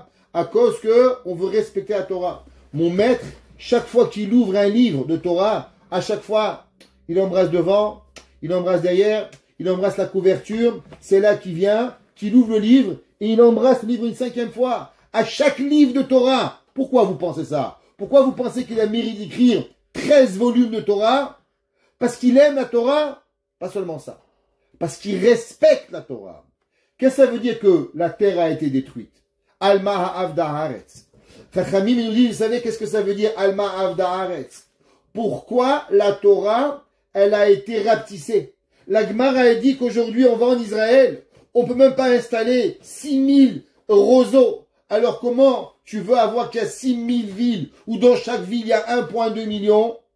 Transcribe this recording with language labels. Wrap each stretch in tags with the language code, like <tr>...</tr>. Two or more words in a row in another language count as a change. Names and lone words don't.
<fr>À cause que on veut respecter la Torah. Mon maître, chaque fois qu'il ouvre un livre de Torah, à chaque fois, il embrasse devant, il embrasse derrière, il embrasse la couverture, c'est là qu'il vient, qu'il ouvre le livre, et il embrasse le livre une 5e fois. À chaque livre de Torah. Pourquoi vous pensez ça? Pourquoi vous pensez qu'il a mérite d'écrire 13 volumes de Torah? Parce qu'il aime la Torah? Pas seulement ça. Parce qu'il respecte la Torah. Qu'est-ce que ça veut dire que la terre a été détruite?</fr> <he>על מה אבדה הארץ.</he> <fr>Chachamim nous dit, vous savez qu'est-ce que ça veut dire</fr> <he>על מה אבדה הארץ?</he> <fr>Pourquoi la Torah, elle a été rapetissée? La Gemara a dit qu'aujourd'hui, on va en Israël, on peut même pas installer 6000 roseaux. Alors comment tu veux avoir qu'il y a 6000 villes, où dans chaque ville, il y a 1,2 million?</fr>